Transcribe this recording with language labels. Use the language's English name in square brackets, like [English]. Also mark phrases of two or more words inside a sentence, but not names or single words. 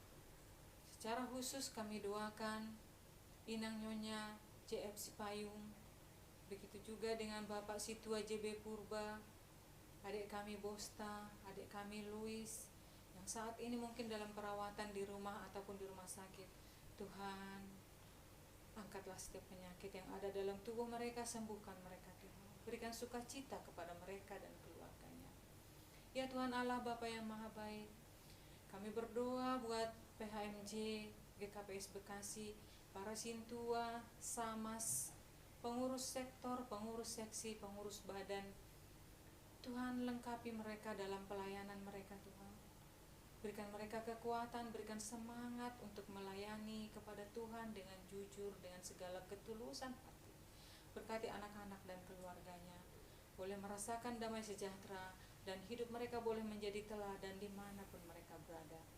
[Indonesian] Secara khusus kami doakan Inang Nyonya JF Sipayung, begitu juga dengan Bapak Situa JB Purba, adik kami Bosta, adik kami Louis, yang saat ini mungkin dalam perawatan di rumah ataupun di rumah sakit. Tuhan, angkatlah setiap penyakit yang ada dalam tubuh mereka, sembuhkan mereka Tuhan. Berikan sukacita kepada mereka dan keluarganya. Ya Tuhan Allah, Bapa yang Maha Baik, kami berdoa buat PHMJ, GKPS Bekasi, para sintua, samas, pengurus sektor, pengurus seksi, pengurus badan. Tuhan lengkapi mereka dalam pelayanan mereka Tuhan. Berikan mereka kekuatan, berikan semangat untuk melayani kepada Tuhan dengan jujur, dengan segala ketulusan hati. Berkati anak-anak dan keluarganya, boleh merasakan damai sejahtera, dan hidup mereka boleh menjadi teladan dimanapun mereka berada.